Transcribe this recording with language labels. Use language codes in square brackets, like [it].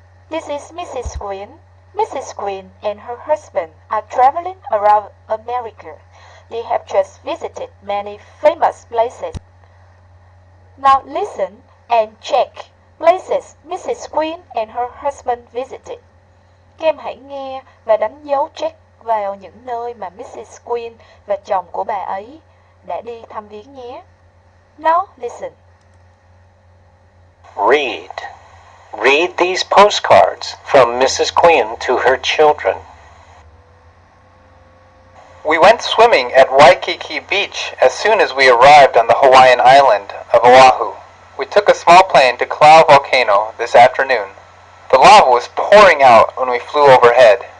[en] This is Mrs. Quinn. Mrs. Quinn and her husband are traveling around America. They have just visited many famous places. Now listen and check places Mrs. Quinn and her husband visited. [vi] Các em hãy nghe và đánh dấu check vào những nơi mà Mrs. Quinn và chồng của bà ấy đã đi thăm viếng nhé. [en] Now listen. Read. Read these postcards from Mrs. Quinn to her children. We went swimming at Waikiki Beach as soon as we arrived on the Hawaiian island of Oahu. We took a small plane to Klau Volcano this afternoon. The lava was pouring out when we flew overhead.